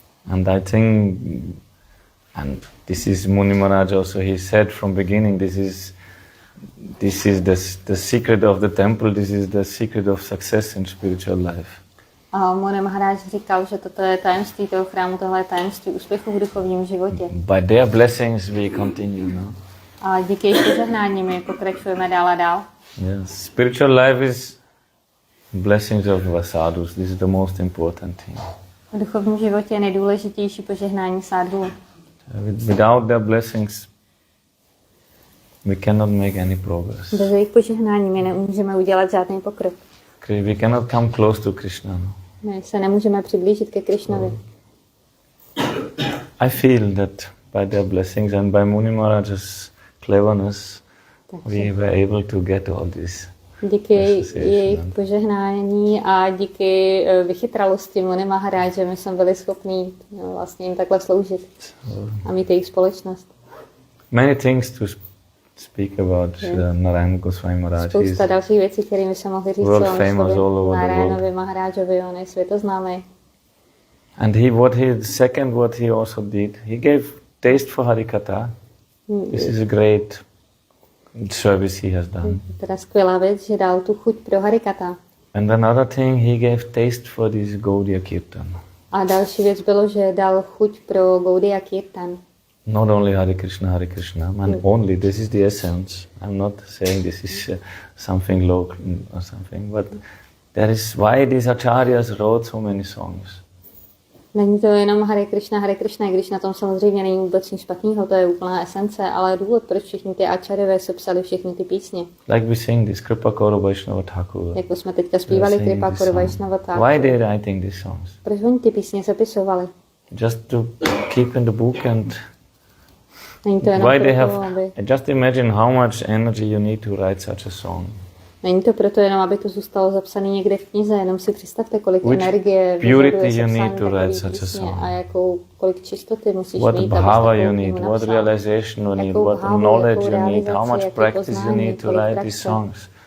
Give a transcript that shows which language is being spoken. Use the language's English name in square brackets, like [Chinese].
[English] And I think, and this is Muni Maharaj also, he said from beginning, this is the secret of the temple, this is the secret of success in spiritual life. [Czech] A Muni Maharaj říkal, že toto je tajemství toho chrámu, tohle je tajemství úspěchu v duchovním životě. [English] By their blessings we continue, no? [Czech] A díky jejich požehnání my pokračujeme dál a dál. [English] Yes, spiritual life is blessings of sadhus. This is the most important thing. [Czech] V duchovním životě je nejdůležitější požehnání sadhů. [English] Without their blessings, we cannot make any progress. [Czech] Bez jejich požehnání my nemůžeme udělat žádný pokrok. [English] We cannot come close to Krishna. No? [Czech] My se nemůžeme přiblížit ke Krišnovi. [English] I feel that by their blessings and by Muni Maharaj's cleverness, we were able to get all this. [Czech] Díky jejich požehnání a díky vychytralosti Muni Maharaje my jsme byli schopni vlastně jim takhle sloužit a mít jejich společnost. [English] Many things to speak about Nārāyaṇa Gosvāmī Maharaj. [Czech] Spousta dalších věcí, kterými se mohli říct o Nārāyaṇovi Maharajovi, on je světoznámý. [English] And what he also did, he gave taste for harikatha. This is a great service he has done. [Czech] Teda skvělá věc, že dal tu chuť pro harikatha. [English] And another thing, he gave taste for this Gaudiya Kirtan. [Czech] A další věc bylo, že dal chuť pro Gaudiya Kirtan. [English] Not only Hare Krishna, and only, this is the essence. I'm not saying this is something low or something, but there is why these acharyas wrote so many songs. [Czech] Není to jenom Hare Krishna, i když na tom samozřejmě není vůbec nic špatného, to je úplná esence, ale důvod, proč všichni ty acharyové sepsali všechny ty písně. [English] Like we sing this Kripakaro Vaishnava Thakur. [Czech] Jako jsme teďka zpívali Kripakaro Vaishnava Thakur. [English] Why they writing these songs? [Czech] Proč oni ty písně sepisovali? [English] Just to keep in the book and [Czech] není to jenom proto, [English] just imagine how much energy you need to write such a song. [Czech] Není to proto jenom, aby to zůstalo zapsané někde v knize, jenom si představte, kolik energie [English] purity you need to write such a song. [Czech] A kolik čistoty musíš [English] what [Czech] mít, [English] bhava you need, what realization you need, what knowledge you need, how much practice you need to write these songs.